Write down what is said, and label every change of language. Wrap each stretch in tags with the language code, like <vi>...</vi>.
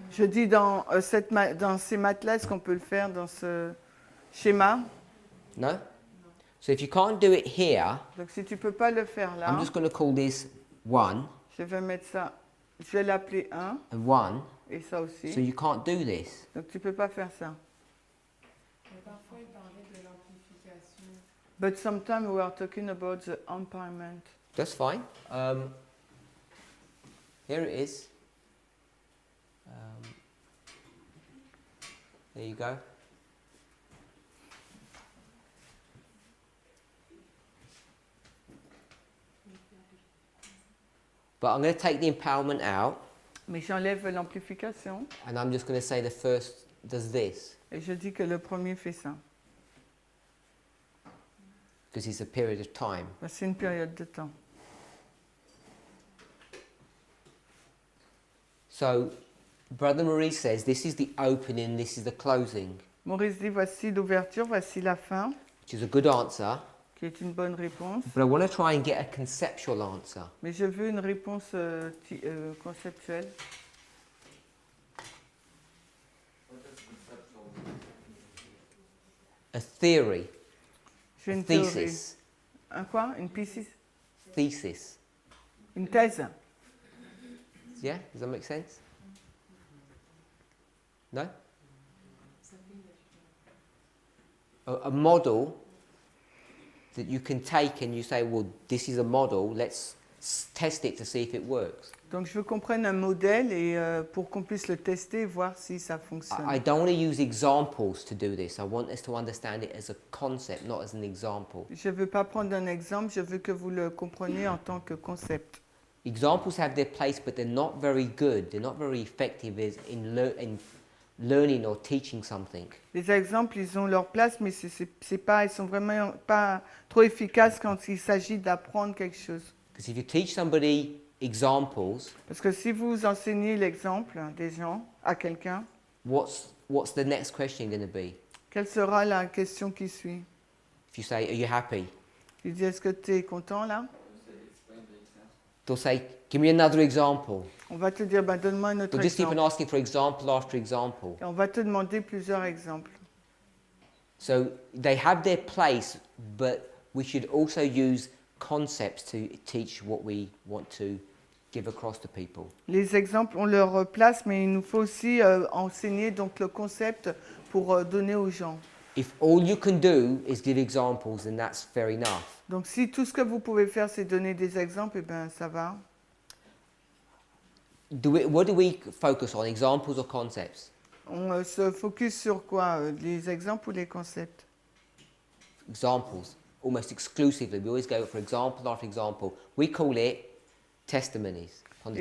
<fr>Je dis dans, dans ces maths-là, est-ce qu'on peut le faire dans ce schéma?</fr> <en>No? So if you can't do it here,</en> <fr>Donc si tu peux pas le faire là,</fr> <en>I'm just going to call this 1</en> <fr>je vais mettre ça, je vais l'appeler 1</fr> <en>and 1.</en> <fr>et ça aussi.</fr> <en>So you can't do this.</en> <fr>Donc tu peux pas faire ça. mais parfois, il parlait de l'amplification.</fr> <en>But sometimes we are talking about the empowerment. That's fine. Here it is. There you go. But I'm going to take the empowerment out,</en> <fr>Mais j'enlève l'amplification</fr> <en>and I'm just going to say the first does this,</en> <fr>et je dis que le premier fait ça.</fr> <en>because it's a period of time.</en> <fr>C'est une période de temps.</fr> <en>So, Brother Maurice says this is the opening, this is the closing,</en> <fr>Maurice dit voici l'ouverture, voici la fin,</fr> <en>which is a good answer.</en> <fr>qui est une bonne réponse.</fr> <en>But I want to try and get a conceptual answer.</en> <fr>Mais je veux une réponse conceptuelle.</fr> <en>What does conceptual mean? A theory,</en> <fr>J'ai</fr> <en>a</en> <fr>une théorie.</fr> <en>thesis,</en> <fr>Un quoi? Une thesis?</fr> <en>thesis.</en> <fr>Une thèse?</fr> <en>Yeah, does that make sense? No? A model that you can take and you say, well, this is a model, let's test it to see if it works.</en> <fr>Donc je veux qu'on prenne un modèle et pour qu'on puisse le tester et voir si ça fonctionne.</fr> <en>I don't want to use examples to do this. I want us to understand it as a concept, not as an example.</en> <fr>Je ne veux pas prendre un exemple, je veux que vous le compreniez en tant que concept.</fr> <en>Examples have their place, but they're not very good. They're not very effective in learning or teaching something.</en> <fr>Les exemples, ils ont leur place, mais c'est pas, ils sont vraiment pas trop efficaces quand il s'agit d'apprendre quelque chose.</fr> <en>Because if you teach somebody examples,</en> <fr>Parce que si vous enseignez l'exemple des gens à quelqu'un,</fr> <en>what's the next question going to be?</en> <fr>quelle sera la question qui suit?</fr> <en>If you say, are you happy?</en> <fr>Il dit, est-ce que tu es content là?</fr> <en>You say explain the example. They'll say, give me another example.</en> <fr>On va te dire, bah, donne-moi un autre</fr> <en>They'll just keep</en> <fr>exemple.</fr> <en>on asking for example after example.</en> <fr>Et on va te demander plusieurs exemples.</fr> <en>So they have their place, but we should also use concepts to teach what we want to give across to people.</en> <fr>Les exemples ont leur place, mais il nous faut aussi enseigner donc, le concept pour donner aux gens.</fr> <en>If all you can do is give examples, then that's fair enough.</en> <fr>Donc si tout ce que vous pouvez faire, c'est donner des exemples, eh ben, ça va.</fr> <en>What do we focus on, examples or concepts?</en> <fr>On se focus sur quoi? Les exemples ou les concepts?</fr> <en>Examples, almost exclusively. We always go for example after example. We call it testimonies. On the</en>